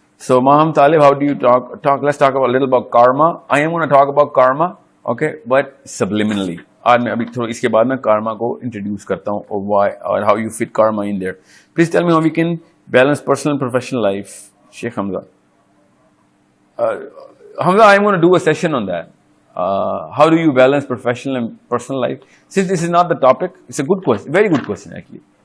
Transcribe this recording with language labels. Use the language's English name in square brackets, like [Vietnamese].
[English] So Maham Talib, how do you talk? Let's talk about a little about karma. I am going to talk about karma, okay, but subliminally. [Urdu] آج میں ابھی تھوڑا اس کے بعد میں karma کو introduce کرتا ہوں اور [English] why or how you fit karma in there. Please tell me how we can balance personal and professional life. Sheikh Hamza. Hamza, I am going to do a session on that. How do you balance professional and personal life? Since this is not the topic, it's a good question, very good question actually.